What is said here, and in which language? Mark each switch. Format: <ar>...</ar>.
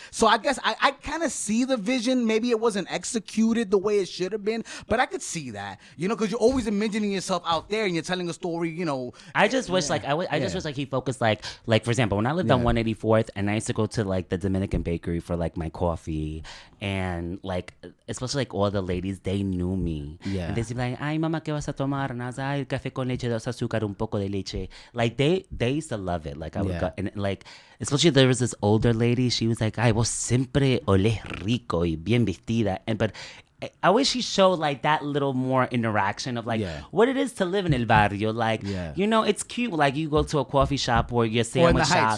<en>So I guess I kind of see the vision. Maybe it wasn't executed the way it should have been, but I could see that, because you're always imagining yourself out there and you're telling a story. I just wish just wish like he focused like for example, when I lived on 184th and I used to go to like the Dominican bakery for like my coffee, and like especially like all the ladies, they knew me.</en> <es>And they'd be like, ay mama, ¿qué vas a tomar? Ay, café con leche, dos azúcar, un poco de leche.</es> <en>Like they used to love it. Like I would go, and like especially there was this older lady, she was like,</en> <es>ay, vos siempre olés rico y bien vestida.</es> <en>But I wish he showed like that little more interaction of like what it is to live in El Barrio. Like, it's cute. Like you go to a coffee shop or your sandwich shop.</en>